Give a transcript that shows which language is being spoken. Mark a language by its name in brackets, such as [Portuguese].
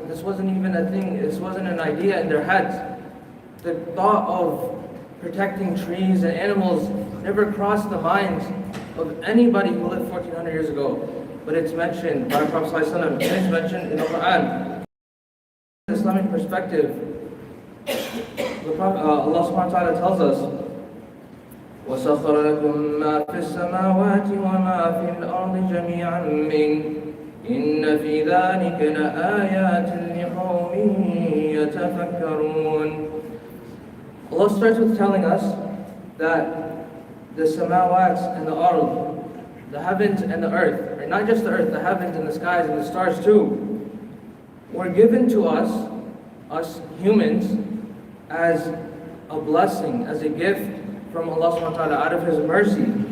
[English] This wasn't even a thing, this wasn't an idea in their heads. The thought of protecting trees and animals never crossed the minds of anybody who lived 1400 years ago. But it's mentioned by Prophet ﷺ, and it's mentioned in the Quran. From an Islamic perspective, Allah subhanahu wa ta'ala tells us, [Arabic] وَسَخَّرَ لَكُم مَّا فِي السَّمَاوَاتِ وَمَا فِي الْأَرْضِ جَمِيعًا مِّنْهُ إِنَّ فِي ذَلِكَ لَآيَاتٍ لِقَوْمٍ يَتَفَكَّرُونَ. [English] Allah starts with telling us that the samawats and the ard, the heavens and the earth, right? Not just the earth, the heavens and the skies and the stars too, were given to us humans, as a blessing, as a gift from Allah subhanahu wa ta'ala out of His mercy.